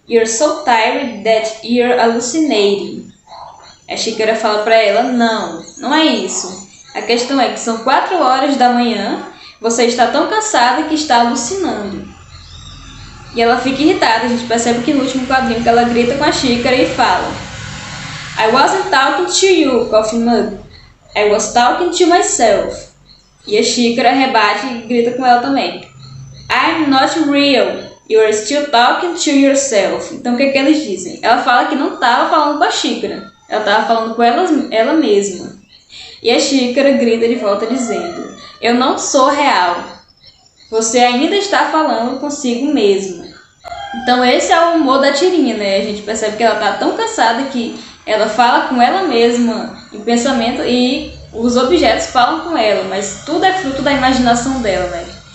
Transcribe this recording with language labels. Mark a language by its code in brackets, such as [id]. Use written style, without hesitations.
[en] You're so tired that you're hallucinating. [pt] A xícara fala para ela: Não é isso. A questão é que são 4 horas da manhã, Você está tão cansada que está alucinando. E ela fica irritada. A gente percebe que no último quadrinho que ela grita com a xícara e fala: [en] I wasn't talking to you, coffee mug. I was talking to myself. [pt] E a xícara rebate e grita com ela também: [en] I'm not real. You're still talking to yourself. [pt] Então o que é que eles dizem? Ela fala que não estava falando com a xícara. Ela estava falando com ela mesma. E a xícara grita de volta dizendo: eu não sou real. Você ainda está falando consigo mesma. Então esse é o humor da tirinha, né? A gente percebe que ela está tão cansada que ela fala com ela mesma em pensamento e os objetos falam com ela, mas tudo é fruto da imaginação dela, né?